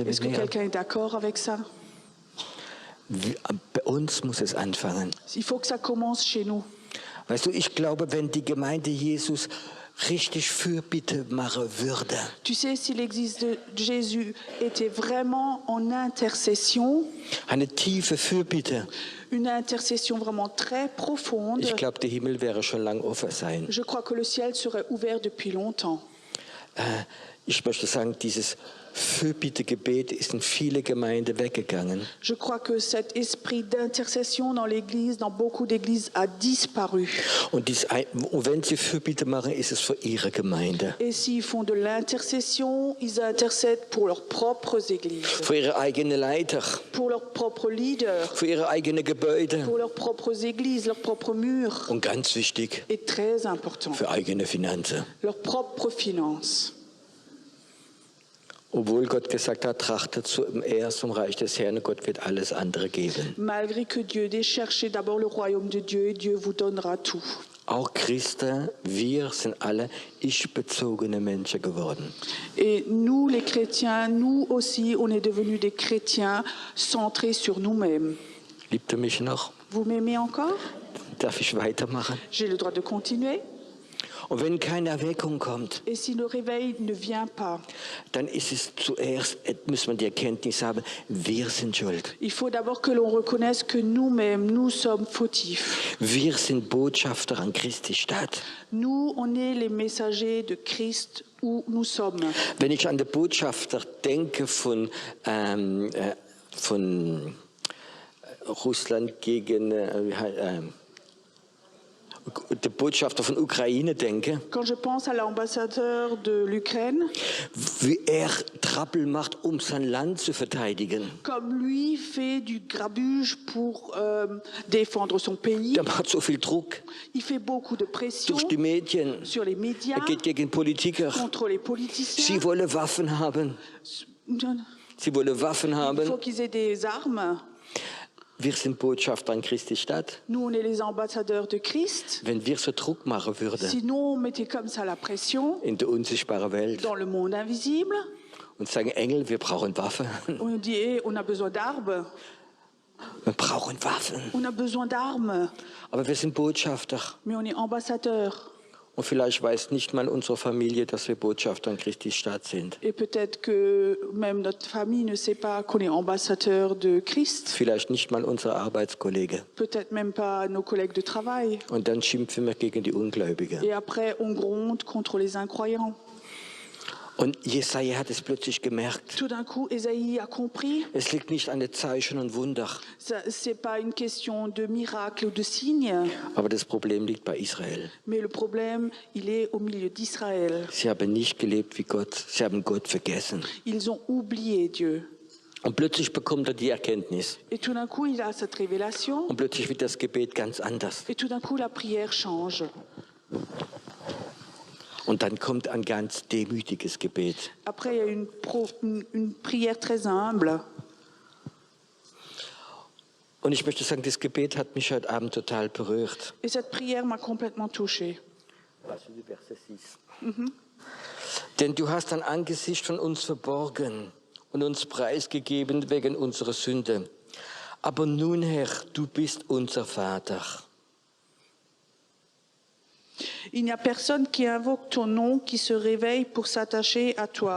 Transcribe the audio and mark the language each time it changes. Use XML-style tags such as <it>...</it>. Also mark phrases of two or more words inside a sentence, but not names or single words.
<fr>Est-ce</fr> <de>mit</de> <fr>que</fr> <de>mir?</de> <fr>quelqu'un est d'accord avec ça?</fr> <de>Bei uns muss es anfangen.</de> <fr>Il faut que ça commence chez nous.</fr> <de>Weißt du, ich glaube, wenn die Gemeinde Jesus richtig Fürbitte machen würde,</de> <fr>Tu sais, si l'Église de Jésus était vraiment en intercession,</fr> <de>eine tiefe Fürbitte,</de> <fr>une intercession vraiment très profonde,</fr> <de>ich glaube, der Himmel wäre schon lang offen sein.</de> <fr>je crois que le ciel serait ouvert depuis longtemps.</fr> <de>Ich möchte sagen, dieses Fürbittegebet ist in viele Gemeinden weggegangen.</de> <fr>Je crois que cet esprit d'intercession dans l'Église, dans beaucoup d'Églises, a disparu.</fr> <de>Und wenn sie Fürbitte machen, ist es für ihre Gemeinde,</de> <fr>Et s'ils font de l'intercession, ils intercèdent pour leurs propres églises,</fr> <de>für ihre eigenen Leiter,</de> <fr>pour leurs propres leaders,</fr> <de>für ihre eigenen Gebäude</de> <fr>pour leurs propres églises, leurs propres murs.</fr> <de>und ganz wichtig,</de> <fr>Et très important,</fr> <de>für eigene Finanzen.</de> <fr>leurs propres finances.</fr> <de>Obwohl Gott gesagt hat, trachtet zuerst zum Reich des Herrn, Gott wird alles andere geben.</de> <fr>Malgré que Dieu dit, cherchez d'abord le royaume de Dieu et Dieu vous donnera tout.</fr> <de>Auch Christen, wir sind alle ich-bezogene Menschen geworden.</de> <fr>Et nous, les chrétiens, nous aussi, on est devenus des chrétiens centrés sur nous-mêmes.</fr> <de>Liebt ihr mich noch?</de> <fr>Vous m'aimez encore?</fr> <de>Darf ich weitermachen?</de> <fr>J'ai le droit de continuer.</fr> <de>Und wenn keine Erweckung kommt,</de> <fr>Et si le réveil ne vient pas,</fr> <de>dann ist es zuerst, muss man die Erkenntnis haben, wir sind schuld.</de> <fr>il faut d'abord que l'on reconnaisse que nous-mêmes, nous sommes fautifs.</fr> <de>Wir sind Botschafter an Christi Stadt.</de> <fr>Nous, on est les messagers de Christ où nous sommes.</fr> <de>Wenn ich an den Botschafter denke von Russland gegen der Botschafter von Ukraine denke,</de> <fr>Quand je pense à l'ambassadeur de l'Ukraine,</fr> <de>wie Trappel macht, sein Land zu verteidigen.</de> <fr>comme lui fait du grabuge pour défendre son pays,</fr> <de>Der macht so viel Druck</de> <fr>il fait beaucoup de pression</fr> <de>durch die Medien.</de> <fr>sur les médias,</fr> <de>Geht gegen Politiker.</de> <fr>contre les politiciens.</fr> <de>Sie wollen Waffen haben. Sie wollen Waffen</de> <fr>Il</fr> <de>haben.</de> <fr>faut qu'ils aient des armes.</fr> <de>Wir sind Botschafter an Christi Stadt.</de> <fr>Nous, on est les ambassadeurs de Christ.</fr> <de>Wenn wir so Druck machen würden</de> <fr>Sinon, on mettait comme ça la pression</fr> <de>in der unsichtbaren Welt</de> <fr>dans le monde invisible.</fr> <de>und sagen, Engel, wir brauchen Waffen.</de> <fr>On dit, hey, on a besoin d'armes.</fr> <de>Wir brauchen Waffen.</de> <fr>On a besoin d'armes.</fr> <de>Aber wir sind Botschafter.</de> <fr>Mais on est ambassadeurs.</fr> <de>Und vielleicht weiß nicht mal unsere Familie, dass wir Botschafter an Christi Stadt sind.</de> <fr>Et peut-être que même notre famille ne sait pas qu'on est ambassadeurs de Christ.</fr> <de>Vielleicht nicht mal unsere Arbeitskollegen.</de> <fr>Peut-être même pas nos collègues de travail.</fr> <de>Und dann schimpfen wir gegen die Ungläubigen.</de> <fr>Et après, on gronde contre les incroyants.</fr> <de>Und Jesaja hat es plötzlich gemerkt.</de> <fr>Tout d'un coup, Ésaïe a compris.</fr> <de>Es liegt nicht an den Zeichen und Wunder,</de> <fr>Ce n'est pas une question de miracle ou de signe.</fr> <de>aber das Problem liegt bei Israel.</de> <fr>Mais le problème, il est au milieu d'Israël.</fr> <de>Sie haben nicht gelebt wie Gott. Sie haben Gott vergessen.</de> <fr>Ils ont oublié Dieu.</fr> <de>Und plötzlich bekommt er die Erkenntnis.</de> <fr>Et tout d'un coup, il a cette révélation.</fr> <de>Und plötzlich wird das Gebet ganz anders.</de> <fr>Et tout d'un coup, la prière change.</fr> <de>Und dann kommt ein ganz demütiges Gebet.</de> <fr>Après, il y a une prière très humble.</fr> <de>Und ich möchte sagen, das Gebet hat mich heute Abend total berührt.</de> <fr>Et cette prière m'a complètement touchée.</fr> <de>Also die Verse 6. Denn du hast dein Angesicht von uns verborgen und uns preisgegeben wegen unserer Sünde. Aber nun, Herr, du bist unser Vater.</de> <fr>Il n'y a personne qui invoque ton nom, qui se réveille pour s'attacher à toi.</fr>